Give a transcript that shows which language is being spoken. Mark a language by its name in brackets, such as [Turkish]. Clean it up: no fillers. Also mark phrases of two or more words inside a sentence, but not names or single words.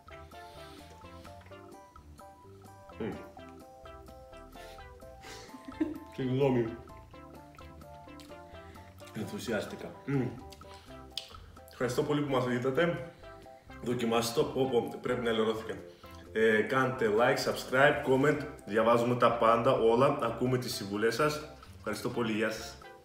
[Greek] Συγγνώμη. Ενθουσιάστηκα. Ευχαριστώ πολύ που μας είδατε. Δοκιμάστε το. Πρέπει να ελερώθηκα. Κάντε [English] like, subscribe, comment. [Greek] Διαβάζουμε τα πάντα όλα. Ακούμε τις συμβουλές σας. Ευχαριστώ πολύ. Γεια σας.